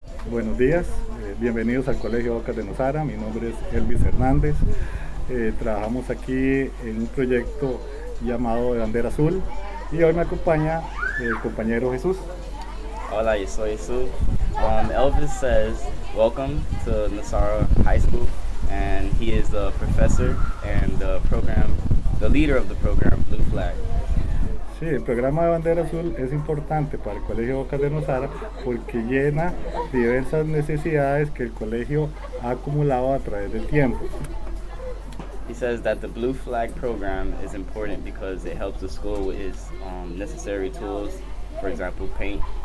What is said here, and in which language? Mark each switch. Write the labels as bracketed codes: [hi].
[es] Buenos días, bienvenidos al Colegio Bocas de Nosara. Mi nombre es Elvis Hernández. Trabajamos aquí en un proyecto llamado de Bandera Azul y hoy me acompaña el compañero Jesús. Hola, yo soy Jesús. [en] Elvis says welcome to Nosara High School, and he is the professor and the leader of the program Blue Flag. [es] Sí, el programa de Bandera Azul es importante para el Colegio Bocas de Nosara porque llena diversas necesidades que el colegio ha acumulado a través del tiempo. [en] He says that the Blue Flag program is important because it helps the school with its necessary tools, for example, paint.